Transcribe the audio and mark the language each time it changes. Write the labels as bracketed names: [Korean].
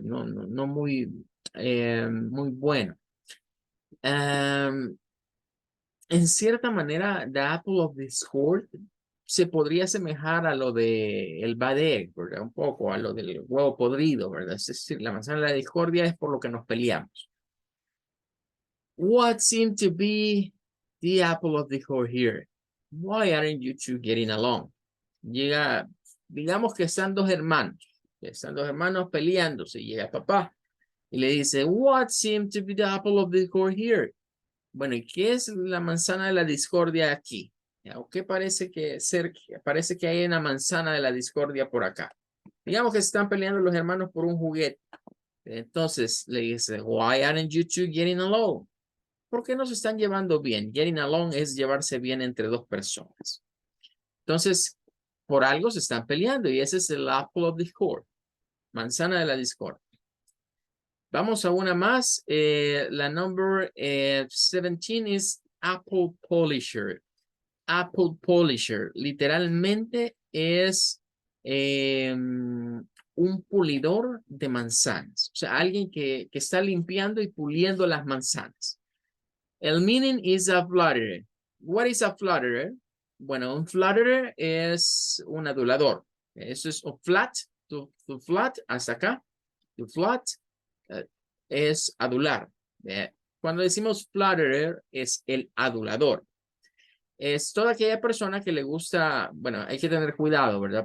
[Spanish] No muy, muy bueno. En cierta manera, The Apple of Discord se podría asemejar a lo de el bad egg, ¿verdad? Un poco a lo del huevo podrido, ¿verdad? Es decir, la manzana de la discordia es por lo que nos peleamos. [English] What seemed to be the apple of discord here? Why aren't you two getting along? [Spanish] Llega, digamos que están dos hermanos peleándose, llega papá y le dice, what seemed to be the apple of discord here? Bueno, ¿y qué es la manzana de la discordia aquí? ¿O qué parece que hay una manzana de la discordia por acá? Digamos que están peleando los hermanos por un juguete. Entonces le dice, [English] why aren't you two getting along? [Spanish] ¿Por qué no se están llevando bien? Getting along es llevarse bien entre dos personas. Entonces, por algo se están peleando y ese es el apple of discord, manzana de la discordia. Vamos a una más. La number 17 es Apple Polisher. Apple Polisher. Literalmente es un pulidor de manzanas. O sea, alguien que está limpiando y puliendo las manzanas. [English] El meaning is a flutterer. What is a flutterer? [Spanish] Bueno, un flutterer es un adulador. Eso es un flat, to flat, hasta acá. To flat es adular. Cuando decimos flutterer es el adulador. Es toda aquella persona que le gusta, bueno, hay que tener cuidado, ¿verdad?